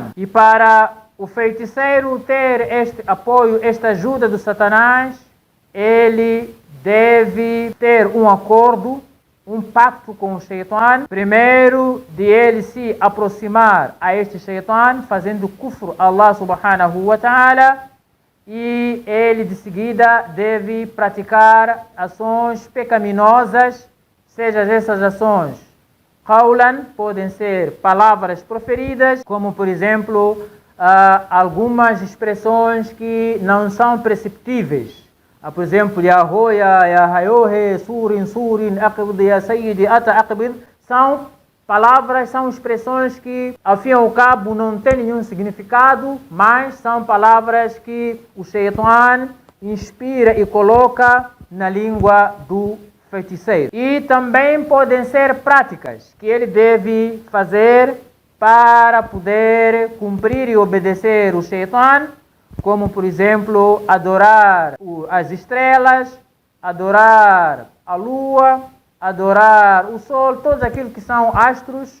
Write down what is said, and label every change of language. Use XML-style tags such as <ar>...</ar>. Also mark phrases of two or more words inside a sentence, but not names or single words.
<pt>E para o feiticeiro ter este apoio, esta ajuda do Satanás, ele deve ter um acordo, um pacto com o Shaitan. Primeiro, de ele se aproximar a este Shaitan, fazendo kufr a</pt> <ar>الله سبحانه وتعالى,</ar> <pt>e ele de seguida deve praticar ações pecaminosas, seja essas ações qawlan, podem ser palavras proferidas, como por exemplo algumas expressões que não são perceptíveis. Por exemplo, ya hoya, ya hayohe, surin, surin, aqbid, ya sayyidi, ata aqbid, são palavras, são expressões que, ao fim e ao cabo, não têm nenhum significado, mas são palavras que o Shaitan inspira e coloca na língua do feiticeiro. E também podem ser práticas que ele deve fazer para poder cumprir e obedecer o Shaitan, como por exemplo adorar as estrelas, adorar a lua, adorar o sol, todos aqueles que são astros.</pt>